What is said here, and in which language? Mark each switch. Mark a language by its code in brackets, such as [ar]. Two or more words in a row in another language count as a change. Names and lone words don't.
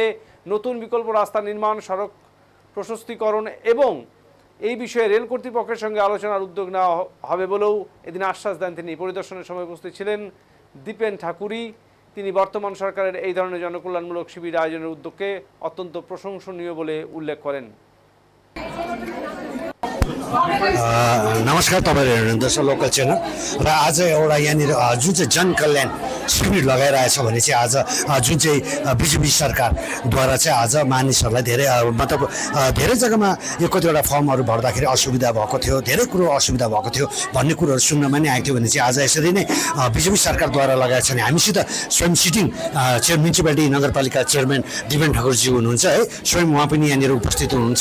[bn] নতুন বিকল্প রাস্তা নির্মাণ, সড়ক প্রশস্তীকরণ এবং এই বিষয়ে রেল কর্তৃপক্ষের সঙ্গে আলোচনার উদ্যোগ নেওয়া হবে বলেও এদিন আশ্বাস দেন তিনি। পরিদর্শনের সময় উপস্থিত ছিলেন দীপেন ঠাকুরি। তিনি বর্তমান সরকারের এই ধরনের জনকল্যাণমূলক শিবির আয়োজনের উদ্যোগকে অত্যন্ত প্রশংসনীয় বলে উল্লেখ করেন। [ne] नमस्कार, तपाईँ हेर्नुहुँदैछ लोकल च्यानल र आज एउटा यहाँनिर जुन चाहिँ जनकल्याण शिविर लगाइरहेछ भने चाहिँ आज जुन चाहिँ बिजेपी सरकारद्वारा चाहिँ आज मानिसहरूलाई धेरै मतलब धेरै जग्गामा यो कतिवटा फर्महरू भर्दाखेरि असुविधा भएको थियो, धेरै कुरो असुविधा भएको थियो भन्ने कुरोहरू सुन्नमा नै आएको थियो भने चाहिँ आज यसरी नै बिजेपी सरकारद्वारा लगाएको छ भने हामीसित स्वयं [en] sitting municipality [ne] नगरपालिका चेयरम्यान दीपेन ठाकुरजी हुनुहुन्छ है, स्वयं उहाँ पनि यहाँनिर उपस्थित हुनुहुन्छ।